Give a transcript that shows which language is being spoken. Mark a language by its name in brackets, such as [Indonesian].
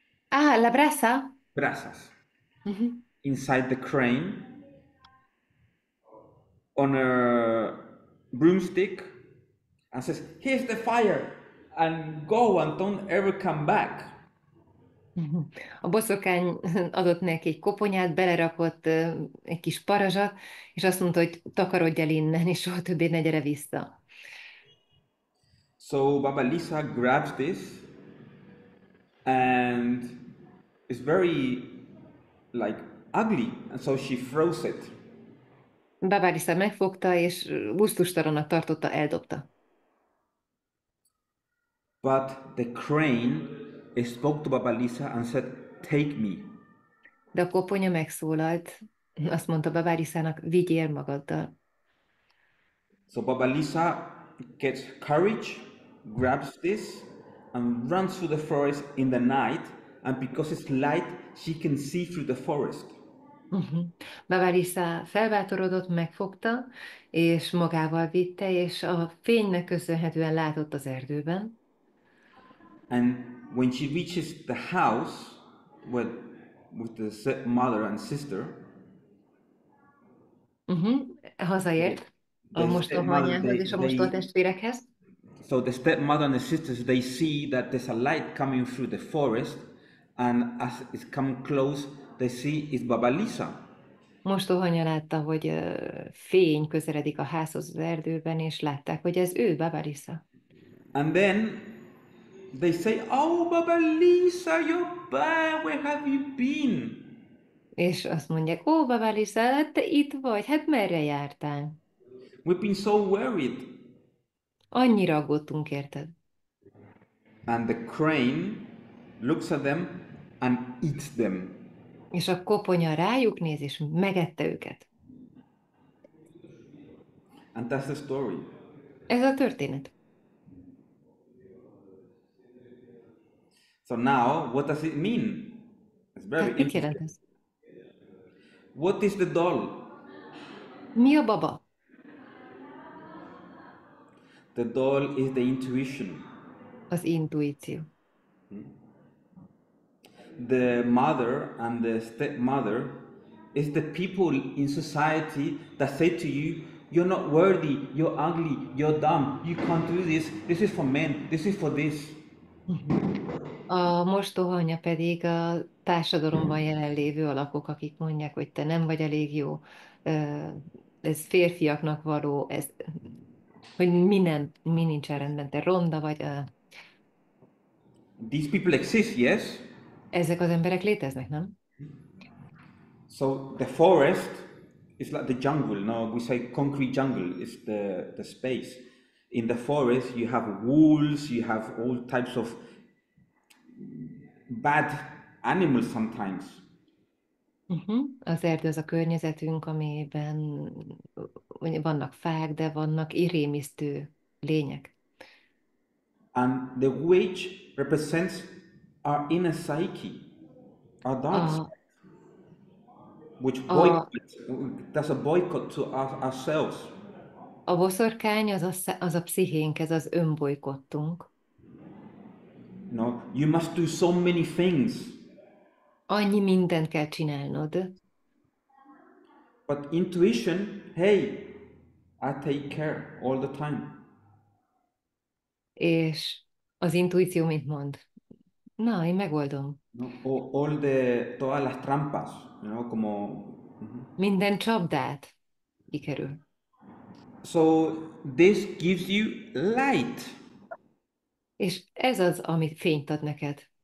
[Spanish] Ah, la brasa. brasas, Ujú. [English] inside the crane on a broomstick and says, "Here's the fire, and go and don't ever come back." Mhm. [Hungarian] A boszorkány adott neki egy koponyát, belerakott egy kis parazsat, és azt mondta, hogy takarodj el innen, és soha többé ne gyere vissza. [English] So Baba Lisa grabs this and it's very like ugly, and so she throws it. [Hungarian] Babálisa megfogta, és gusztustalannak tartotta, eldobta. [English] But the crane spoke to Baba Lisa and said, "Take me." [Hungarian] De a koponya megszólalt, azt mondta Babálisának, vigyél magaddal. [English] So Baba Lisa gets courage, grabs this, and runs through the forest in the night. And because it's light, she can see through the forest. [Hungarian] Babálisa felbátorodott, megfogta, és magával vitte, és a fénynek köszönhetően látott az erdőben. [English] And when she reaches the house with the mother and sister, [Hungarian] Hazaért a [English] the stepmother, [Hungarian] mostohanyához és a mostortestvérekhez. [English] so the stepmother and the sisters, they see that there's a light coming through the forest, and as it's come close, they see it's Baba Lisa. [Hungarian] Mostohanya látta, hogy fény közeledik a házhoz az erdőben, és látták, hogy ez ő, Babálisa. [English] And then they say, "Oh, Baba Lisa, you're back. Where have you been?" [Hungarian] És azt mondják, ó, Babálisa, hát te itt vagy, hát merre jártál? [English] We've been so worried. [Hungarian] Annyira aggódtunk, érted? [English] And the crane looks at them and eats them. [Hungarian] És a koponya rájuk néz, és megette őket. [English] And that's the story. [Hungarian] Ez a történet. [English] So now, what does it mean? It's very [Hungarian] Tehát mit jelent [English] interesting. [Hungarian] ez? [English] What is the doll? [Hungarian] Mi a baba? [English] The doll is the intuition. [Hungarian] Az intuíció. [English] The mother and the stepmother is the people in society that say to you, "You're not worthy, you're ugly, you're dumb, you can't do this is for men, this is for this." [Hungarian] A mostohanya pedig a társadalomban jelenlévő alakok, akik mondják, hogy te nem vagy elég jó, ez férfiaknak való, ez, hogy mi nincsen rendben, te ronda vagy. [English] These people exist, yes? [Hungarian] Ezek az emberek léteznek, nem? [English] So the forest is like the jungle. No, we say concrete jungle is the space. In the forest, you have wolves, you have all types of bad animals sometimes. [Hungarian] Az erdő az a környezetünk, amiben vannak fák, de vannak rémisztő lények. [English] And the witch represents our inner psyche, our dark side, which does a boycott to ourselves. [Hungarian] A boszorkány az a pszichénk, ez az önbolykottunk. [English] No, you must do so many things. [Hungarian] Annyi mindent kell csinálnod. [English] But intuition, hey, I take care all the time. [Hungarian] És az intuíció mit mond? Na, én megoldom. [Spanish] No, todas las trampas, como. [Hungarian] Minden csapdát kikerül. [English] So this gives you light. [Hungarian] És ez az, ami fényt ad neked.